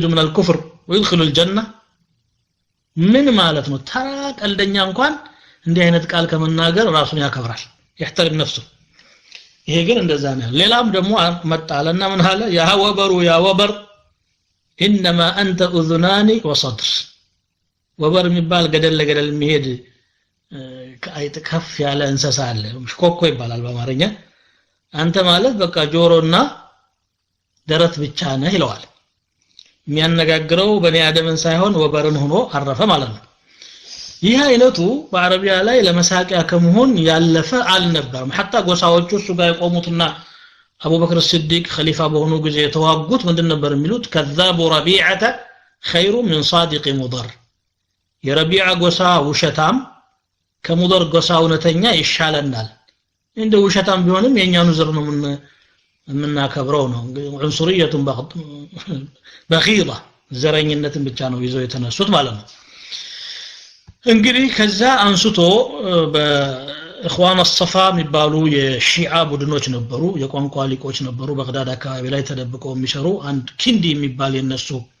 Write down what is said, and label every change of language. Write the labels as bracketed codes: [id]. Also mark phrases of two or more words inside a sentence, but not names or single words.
[ar] من الكفر ويدخل الجنه [am] ምን ማለት ነው ተራ ቀልደኛ እንኳን እንዲህ አይነት ቃል ከመናገር ራሱን ያከብራል [ar] يحترم نفسه [am] ይሄ ግን እንደዛ ነው ሌላም ደግሞ መጣለና ምን አለ ያ ወበሩ ያ ወበር [ar] انما انت اذنان [am] وصدر ወበር የሚባል ገደል ለገደል የሚሄድ ከአይጥ ከፍ ያለ እንስሳ አለ ሽኮኮ ይባላል በአማርኛ አንተ ማለት በቃ ጆሮና ደረት ብቻ ነህ ይለዋል የሚያነጋግረው በኔ አደምን ሳይሆን ወበርን ሆኖ አረፈ ማለት ነው ይህ አይነቱ በአረቢያ ላይ ለመሳቂያ ከመሆን ያለፈ አልነበረም حتى ጎሳዎቹ እሱ ጋር የቆሙትና አቡበክር ሲዲቅ ኸሊፋ በሆኑ ጊዜ የተዋጉት ምንድን ነበር የሚሉት [ar] كذاب ربيعه خير من صادق مضر [am] የረቢዓ ጎሳ ውሸታም ከሙደር ጎሳ እውነተኛ ይሻለናል እንደ ውሸታም ቢሆንም የኛኑ ዘር ነው ምናከብረው ነው ዑንሱሪየቱን በኺራ ዘረኝነትን ብቻ ነው ይዘው የተነሱት ማለት ነው እንግዲህ ከዛ አንስቶ በእخوان الصفا የሚባሉ የሺዓ ቡድኖች ነበሩ የቋንቋ ሊቆች ነበሩ በግዳድ አካባቢ ላይ ተደብቀው የሚሰሩ አንድ ኪንዲ የሚባል የነሱ